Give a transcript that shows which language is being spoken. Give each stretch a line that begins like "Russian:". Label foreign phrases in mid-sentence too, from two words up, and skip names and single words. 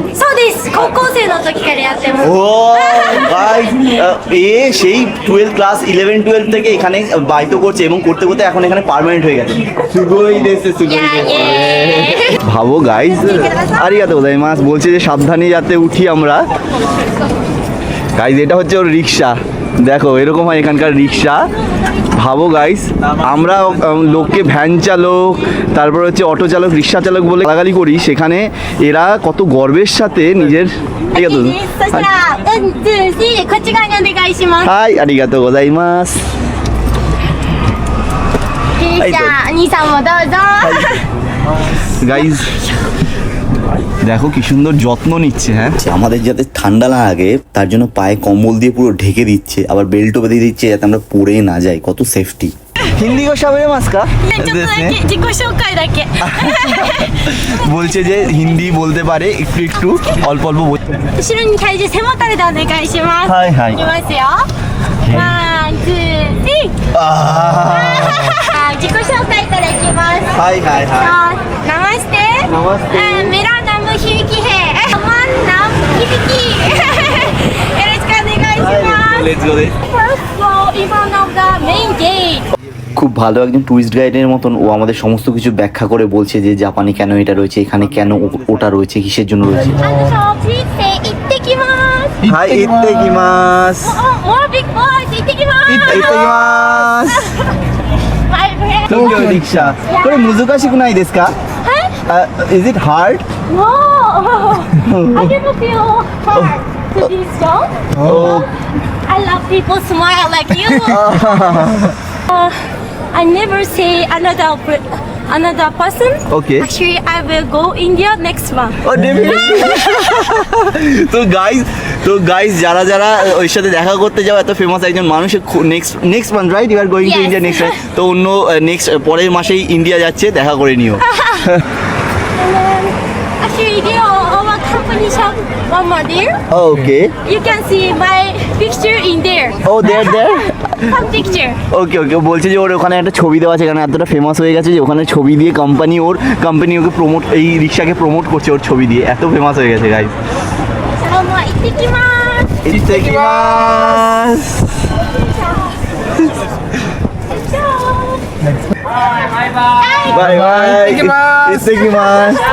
Japanese: そうです。高校生の時からやってます。
Bangla: ও গাইস, এ সেই 12 ক্লাস 11 12 থেকে এখানে বাইতো করছে, এবং করতে করতে এখন এখানে পার্মানেন্ট হয়ে গেছে।
Japanese: すごいです すごいです.
Bangla: ভাবো গাইস,
Japanese: ありがとうございます.
Bangla: বলছে যে সাবধানে যাতে উঠি আমরা। গাইস, এটা হচ্ছে ওর রিক্সা। দেখো এরকম হয় এখানকার রিক্সা। ভাবো গাইস, আমরা লোককে ভ্যান চালক, তারপর হচ্ছে অটো চালক, রিক্সা চালক বলে গালাগালি করি, সেখানে এরা কত গর্বের সাথে নিজের। ঠিক আছে,
Japanese: そしたら、うん、ツー、スリーでこっち側にお願いします。はい ありがとうございます. じゃあ、兄さんもどうぞ。
Bangla: গাইজ, দেখো কি সুন্দর যত্ন নিচ্ছে। হ্যাঁ, আমাদের যাতে ঠান্ডা না লাগে তার জন্য পায়ে কম্বল দিয়ে পুরো ঢেকে দিচ্ছে, আবার বেল্টও বেঁধে দিচ্ছে যাতে আমরা পরে না যাই। কত সেফটি। হিন্দি কো সাবে মাস্কা
Japanese: ちょっとだけ自己紹介だけ。
Bangla: বলছে যে হিন্দি বলতে পারে একটু একটু, অল্প অল্প।
Japanese: 後ろに体重背もたれでお願いします。はいはいいきますよ。ワン、ツー、スリー。自己紹介からいきます。はいはいはナマステ。ナマステ。
Hindi: मेरा नाम हिबिकी है। नमन नाम हिबिकी.
Japanese: よろしくお願いします。
English: let's go. First floor in front of the main gate.
Bangla: খুব ভালো একজন টুরিস্ট গাইডের মতন ও আমাদের সমস্ত কিছু ব্যাখ্যা করে বলছে যে জাপানে কেন এটা রয়েছে, এখানে কেন ওটা রয়েছে, কিসের জন্য রয়েছে।
English: please say
Japanese: 行ってきます。はい 行ってきます.
English: More big boys
Japanese: 行ってきます。行ってきます.
English: My friend.
Japanese: 東京リクシャ。これ難しくないですか？はい。
English: Is it hard? No. I never feel hard to this job. Oh. I love people smile like you. I never say another person. Okay. Actually, I will go India next month. Oh, definitely.
Bangla: তো গাইস যারা যারা ওর সাথে দেখা করতে যাও এত ফেমাস একজন মানুষ
English: next month right you are going to Yes.
Bangla: ইন্ডিয়া নেক্সট তো অন্য নেক্সট পরের মাসেই ইন্ডিয়া যাচ্ছে দেখা করে নিও
English: And then, actually, there are our company shop one more there.
Bangla: ওকে
English: You can see my picture in there. oh there Some picture. okay okay
Bangla: বলছে যে ওর ওখানে একটা ছবি দেওয়া আছে কারণ এতটা ফেমাস হয়ে গেছে যে ওখানে ছবি দিয়ে কোম্পানি ওকে প্রমোট এই রিক্সাকে প্রমোট করছে ওর ছবি দিয়ে এত ফেমাস হয়ে গেছে গাইস
English: bye bye
Bangla: ইত্তেকিমাস